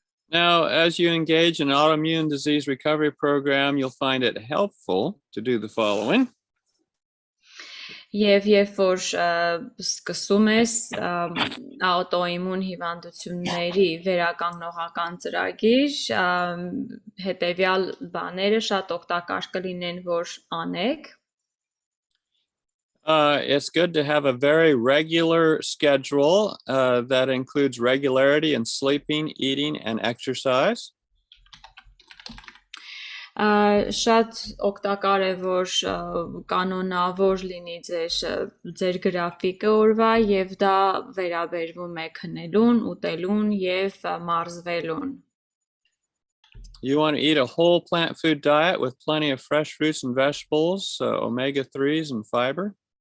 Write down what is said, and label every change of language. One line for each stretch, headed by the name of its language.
English: Now, as you engage in an autoimmune disease recovery program, you'll find it helpful to do the following.
Armenian: Եվ երբ որ սկսում ես աուտոիմուն հիվանդությունների վերականգնողական ծրագիր, հետևյալ բաները շատ օգտակար կլինեն, որ անեք։
English: It's good to have a very regular schedule that includes regularity in sleeping, eating, and exercise.
Armenian: Շատ օգտակար է, որ կանոնավոր լինի ձեր գրաֆիկը օրվա եւ դա վերաբերվում է քնելուն, ուտելուն եւ մարզվելուն։
English: You want to eat a whole plant food diet with plenty of fresh fruits and vegetables, omega-3s and fiber.